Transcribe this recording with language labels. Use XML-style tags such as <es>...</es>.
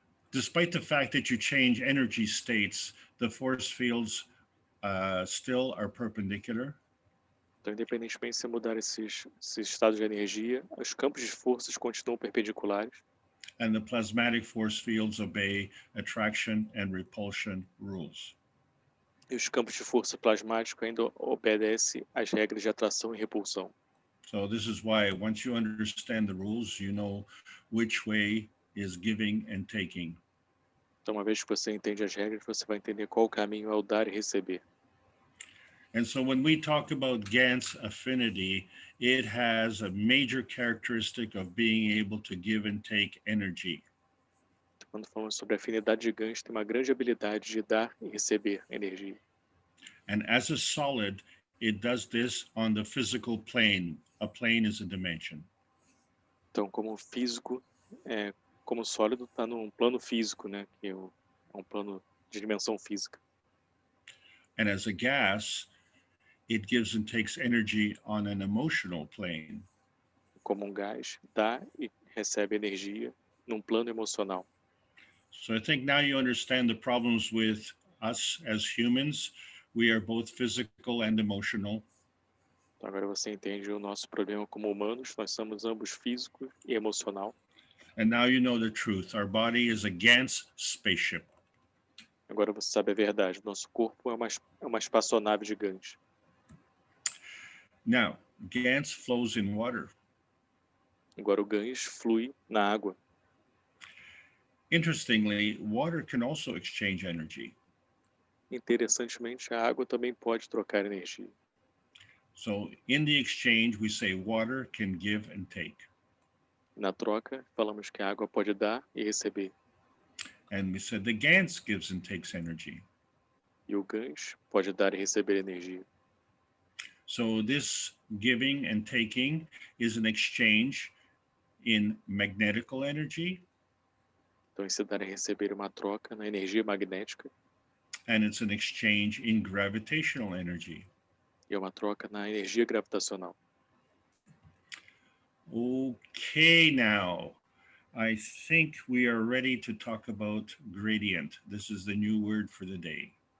<en>Despite the fact that you change energy states, the force fields still are perpendicular.</en> <pt>Então, independentemente de você mudar esses estados de energia, os campos de forças continuam perpendiculares.</pt> <en>And the plasmatic force fields obey attraction and repulsion rules.</en> <pt>E os campos de força plasmático ainda obedecem às regras de atração e repulsão.</pt> <en>So this is why once you understand the rules, you know which way is giving and taking.</en> <pt>Então, uma vez que você entende as regras, você vai entender qual caminho é o dar e receber.</pt> <en>And so when we talk about Gans affinity, it has a major characteristic of being able to give and take energy.</en> <pt>Quando falamos sobre a afinidade de Gans, tem uma grande habilidade de dar e receber energia.</pt> <en>And as a solid, it does this on the physical plane. A plane is a dimension.</en> <pt>Então, como físico, como sólido, está num plano físico, né? Que é um plano de dimensão física.</pt> <en>And as a gas, it gives and takes energy on an emotional plane.</en> <pt>Como gás, dá e recebe energia num plano emocional.</pt> <en>So I think now you understand the problems with us as humans. We are both physical and emotional.</en> <pt>Então agora você entende o nosso problema como humanos. Nós somos ambos físico e emocional.</pt> <en>And now you know the truth. Our body is a Gans spaceship.</en> <pt>Agora você sabe a verdade. Nosso corpo é uma espaçonave de Gans.</pt> <en>Now, Gans flows in water.</en> <pt>Agora o Gans flui na água.</pt> <en>Interestingly, water can also exchange energy.</en> <pt>Interessantemente, a água também pode trocar energia.</pt> <en>So in the exchange, we say water can give and take.</en> <pt>Na troca, falamos que a água pode dar e receber.</pt> <en>And we said the Gans gives and takes energy.</en> <pt>E o Gans pode dar e receber energia.</pt> <en>So this giving and taking is an exchange in magnetical energy.</en> <pt>Então, esse dar e receber é uma troca na energia magnética.</pt> <en>And it's an exchange in gravitational energy.</en> <pt>E é uma troca na energia gravitacional.</pt> <en>Okay, now I think we are ready to talk about gradient. This is the new word for the day.</en>